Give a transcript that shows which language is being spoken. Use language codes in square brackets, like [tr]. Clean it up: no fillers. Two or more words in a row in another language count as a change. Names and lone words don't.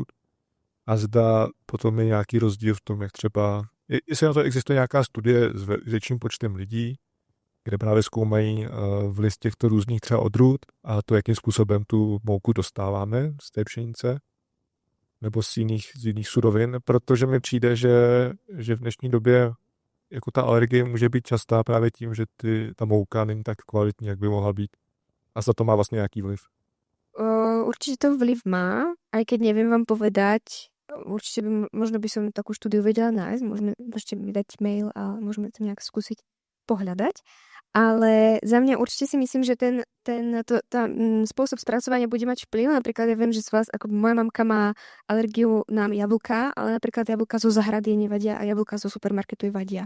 [cs] A zda potom je nějaký rozdíl v tom, jak třeba, jestli na to existuje nějaká studie s větším počtem lidí, kde právě zkoumají vliv těchto různých třeba odrůd a to, jakým způsobem tu mouku dostáváme z té pšenice nebo z jiných surovin, protože mi přijde, že v dnešní době jako ta alergie může být častá právě tím, že ta mouka není tak kvalitní, jak by mohla být. A za to má vlastně nějaký vliv. [sk] Určite to vliv má, aj keď neviem vám povedať, určite možno by som takú štúdiu vedela nájsť, môžete mi dať mail a môžeme to nejak skúsiť pohľadať. Ale za mňa určite si myslím, že ten spôsob spracovania bude mať vplyv. Napríklad ja viem, že z vás, ako moja mamka má alergiu na jablká, ale napríklad jablká zo zahrady nevadia a jablká zo supermarketu vadia.